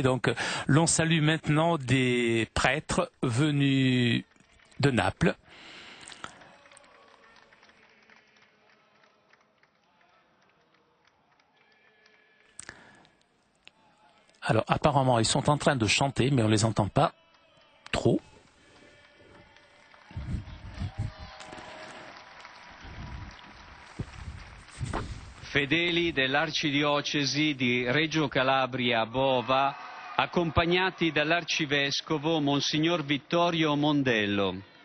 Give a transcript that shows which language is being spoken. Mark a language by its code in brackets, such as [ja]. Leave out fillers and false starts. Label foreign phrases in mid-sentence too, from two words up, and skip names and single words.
[fr] Donc, l'on salue maintenant des prêtres venus de Naples. Alors, apparemment, ils sont en train de chanter, mais on ne les entend pas trop. [it] Fedeli dell'arcidiocesi di Reggio Calabria Bova, accompagnati dall'arcivescovo Monsignor Vittorio Mondello.